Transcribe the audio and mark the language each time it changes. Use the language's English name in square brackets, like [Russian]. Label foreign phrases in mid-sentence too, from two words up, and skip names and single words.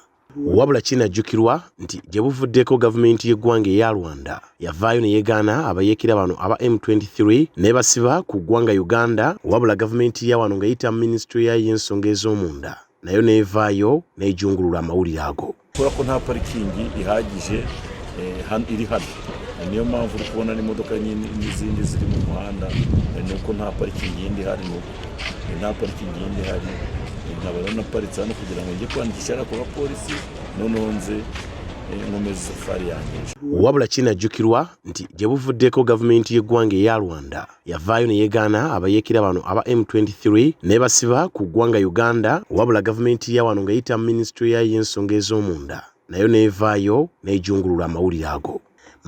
[Ganda] Wabula kinajjukirwa nti gye buvuddeko gavumenti y'eggwanga eya Rwanda yavaayo ne yeegaana abayeekera bano aba M23 ne basiba ku ggwanga Uganda, wabula gavumenti ya wano ng'eyita mu minisitule yayo y'ensonga ez'omunda nayo neevaayo n'ejungulula amawulire ago. [Kinyarwanda] Kubera ko nta parikingi ihagije iri hano, niyo mpamvu uri kubona n'imodoka n'izindi ziri mu muhanda, nuko nta parikingi yindi ihari, nta parikingi yindi ihari. Nkaba naparitse hano kugira ngo njye kwandikisha ku bapolisi noneho nze nkomeze safari yanjye. [Ganda] Wabula kinajjukirwa nti gye buvuddeko gavumenti y'eggwanga eya Rwanda yavaayo ne yeegaana abayeekera bano aba M23 ne basiba ku ggwanga Uganda, wabula gavumenti ya wano ng'eyita mu minisitule yayo y'ensonga ez'omunda nayo neevaayo n'ejungulula amawulire ago.